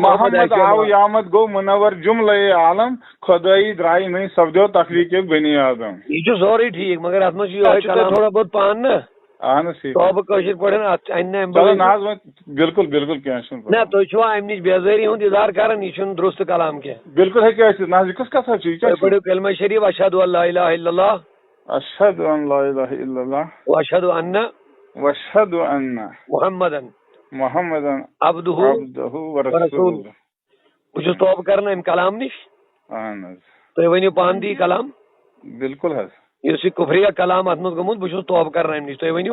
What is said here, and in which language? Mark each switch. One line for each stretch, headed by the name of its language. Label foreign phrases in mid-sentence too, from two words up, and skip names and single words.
Kashmiri: محمد آو یامت گوٚو مُنور جُملے عالم خۄدٲیی درٛایہِ نہیں سپدیو تخلیٖقِ بنی آدم یہِ چھُ سورُے ٹھیٖک مگر اَتھ منٛز چھُ یِہوے کلام تھوڑا بہت پان نا اہن حظ ٹھیٖک توبہٕ کٲشِر پٲٹھۍ اَتھ اَنہِ نہٕ چلو نہ حظ وۄنۍ بالکل بالکل کینٛہہ چھُنہٕ نہ تُہۍ چھُوا اَمہِ نِش بیزٲری ہُنٛد اِظہار کران یہِ چھُنہٕ درست کلام کینٛہہ بالکل ہیٚکہِ ٲسِتھ نہ حظ یہِ کُس کتھا چھُ یہِ کیٛاہ تُہۍ پٔرِو کلمہ شریٖف
Arabic: اشہدُ اللہ الہ الا اللہ اشہدُ ان لا الہ الا اللہ واشہدُ انہ واشہدُ انہ محمدن محمدن عبدہ ورسولہ
Kashmiri: بہٕ چھُس توبہٕ کران اَمہِ کلام نِش اہن حظ تُہۍ ؤنِو پانہٕ تہِ یہِ کلام بالکل حظ یُس یہِ کُفریہ کلام اَتھ منٛز گوٚمُت بہٕ چھُس توبہٕ کران اَمہِ نِش تُہۍ ؤنِو